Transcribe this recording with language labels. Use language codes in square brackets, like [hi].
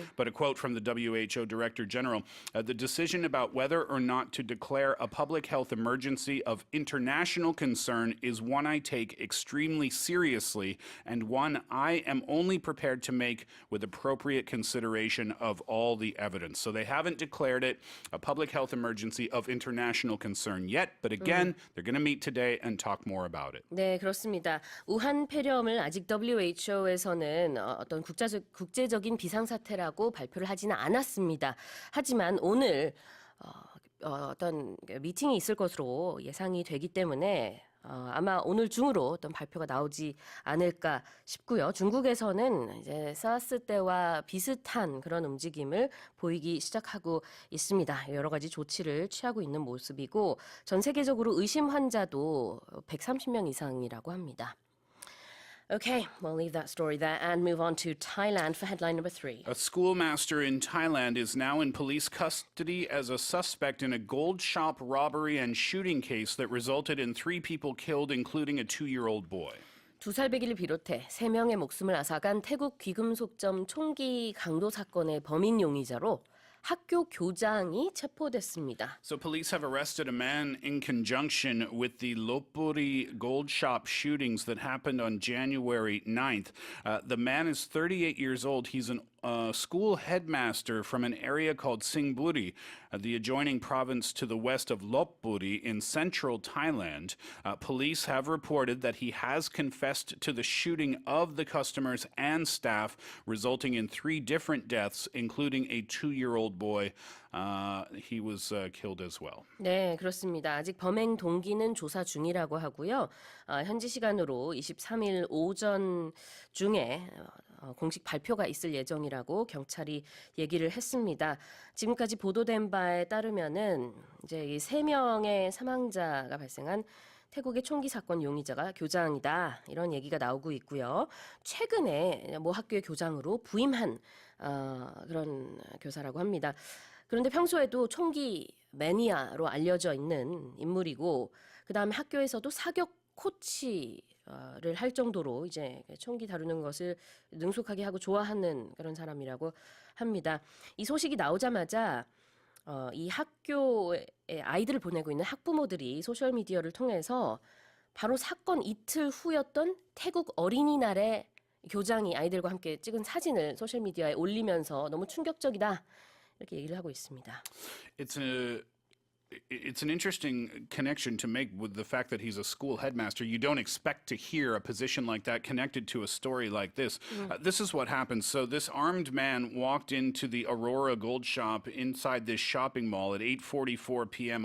[en] But a quote from the WHO Director General, the decision about whether or not to declare a public health emergency of international concern is one I take extremely seriously and one I am only prepared to make with appropriate consideration of all the evidence. So they haven't declared it a public health emergency of international concern yet, but again, they're going to meet today and talk more about it. [ko] 네, 그렇습니다. 우한 폐렴을 아직 WHO에서는 어떤 국제적인 비상사태라고 발표를 하지는 않았습니다. 하지만 오늘 어떤 미팅이 있을 것으로 예상이 되기 때문에 아마 오늘 중으로 어떤 발표가 나오지 않을까 싶고요. 중국에서는 이제 사스 때와 비슷한 그런 움직임을 보이기 시작하고 있습니다. 여러 가지 조치를 취하고 있는 모습이고 전 세계적으로 의심 환자도 130명 이상이라고 합니다. [en] Okay, we'll leave that story there and move on to Thailand for headline number 3. A schoolmaster in Thailand is now in police custody as a suspect in a gold shop robbery and shooting case that resulted in 3 people killed, including a 2-year-old boy. [ko] 두살배기를 비롯해 3명의 목숨을 앗아간 태국 귀금속점 총기 강도 사건의 범인 용의자로 학교 교장이 체포됐습니다. [en] So police have arrested a man in conjunction with the Lopburi gold shop shootings that happened on January 9th. The man is 38 years old. He's a school headmaster from an area called Singburi, the adjoining province to the west of Lopburi in central Thailand. Police have reported that he has confessed to the shooting of the customers and staff, resulting in 3 different deaths, including a 2-year-old boy. He was killed as well. [ko] 네, 그렇습니다. 아직 범행 동기는 조사 중이라고 하고요. 현지 시간으로 23일 오전 중에 공식 발표가 있을 예정이라고 경찰이 얘기를 했습니다. 지금까지 보도된 바에 따르면은 이제 이 3명의 사망자가 발생한 태국의 총기 사건 용의자가 교장이다 이런 얘기가 나오고 있고요. 최근에 모 학교의 교장으로 부임한 그런 교사라고 합니다. 그런데 평소에도 총기 매니아로 알려져 있는 인물이고 그다음에 학교에서도 사격 코치를 할 정도로 이제 총기 다루는 것을 능숙하게 하고 좋아하는 그런 사람이라고 합니다. 이 소식이 나오자마자 이 학교에 아이들을 보내고 있는 학부모들이 소셜미디어를 통해서 바로 사건 이틀 후였던 태국 어린이날에 교장이 아이들과 함께 찍은 사진을 소셜미디어에 올리면서 너무 충격적이다 이렇게 얘기를 하고 있습니다. [en] It's an interesting connection to make with the fact that he's a school headmaster. You don't expect to hear a position like that connected to a story like this. This is what happened. So this armed man walked into the Aurora Gold Shop inside this shopping mall at 8:44 p.m.